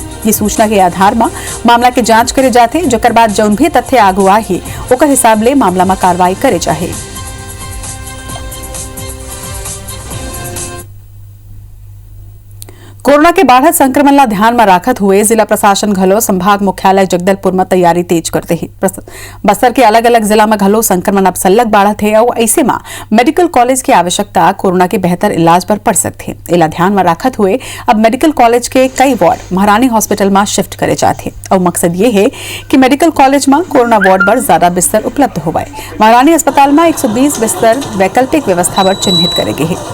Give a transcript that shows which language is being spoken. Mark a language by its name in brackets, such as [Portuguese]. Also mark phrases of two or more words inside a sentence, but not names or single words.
[Chhattisgarhi] ये सूचना के आधार में मामला के जांच करे जाते, जेकर बाद जौन भी तथ्य आगू आही ओकर हिसाब ले मामला में कार्रवाई करे जाहे। कोरोना के बढ़त संक्रमण ला ध्यान में राखत हुए जिला प्रशासन घलो संभाग मुख्यालय जगदलपुर में तैयारी तेज करते ही बस्तर के अलग अलग जिला में घलो संक्रमण अब सल्लग बढ़त है और ऐसे में [English] medical college [Chhattisgarhi] की आवश्यकता कोरोना के बेहतर इलाज पर पड़ सकती है। इला ध्यान में राखत हुए अब [English] medical college [Chhattisgarhi] के कई वार्ड महारानी हॉस्पिटल में शिफ्ट करे जाते और मकसद ये है कि [English] medical college [Chhattisgarhi] में [English] corona ward [Chhattisgarhi] पर ज्यादा बिस्तर उपलब्ध हो। महारानी अस्पताल में 120 बिस्तर वैकल्पिक व्यवस्था पर चिन्हित करे गए है।